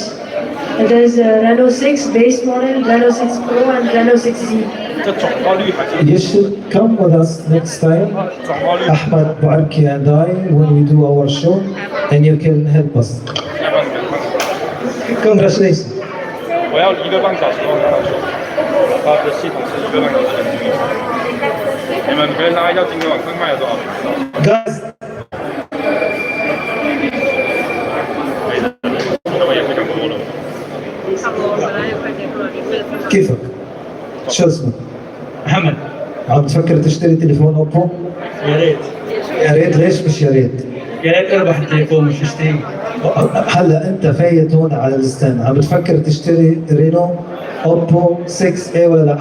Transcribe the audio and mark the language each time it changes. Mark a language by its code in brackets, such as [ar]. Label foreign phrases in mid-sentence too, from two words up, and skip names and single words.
[en] There is Reno 6 base model, Reno 6 Pro, and Reno 6Z. You should come with us next time, Ahmad, Bouarkey and I, when we do our show, and you can help us. Congratulations. [zh] 我要1个半小时后才能修，它的系统是1个半小时的进度。你们可以拉一下今天晚上卖了多少 [en] ？Guys. [zh] 我也不想多了。 [ar] كيفك؟ شو اسمك؟ محمد. عم تفكر تشتري تليفون اوبو؟ يا ريت. يا ريت، ليش مش يا ريت؟ يا ريت اربح التليفون مش اشتريه. هلا انت فايت هون على الستاند، عم بتفكر تشتري رينو اوبو 6A ولا لا؟